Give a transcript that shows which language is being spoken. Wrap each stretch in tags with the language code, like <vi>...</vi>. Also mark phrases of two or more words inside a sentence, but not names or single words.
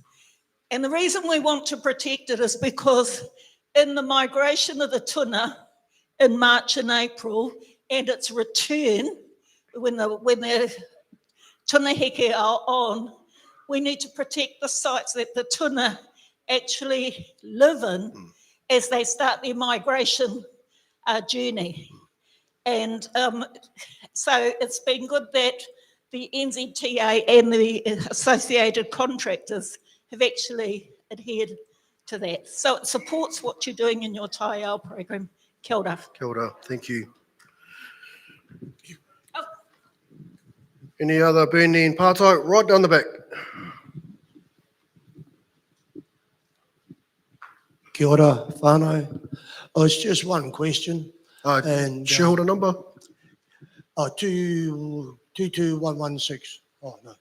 <en>And the reason we want to protect it is because in the migration of the tuna in March and April, and its return, when the</en> <mi>tuna heke</mi> <en>are on, we need to protect the sites that the tuna actually live in as they start their migration journey. And so it's been good that the NZTA and the associated contractors have actually adhered to that. So it supports what you're doing in your Ātihau program.</en> <mi>Kia ora. Kia ora,</mi> <en>thank you. Any other burning pātai? Right down the back.</en> <mi>Kia ora, whānau.</mi> <en>Oh, it's just one question. And shareholder number? 22116. Oh, no.</en>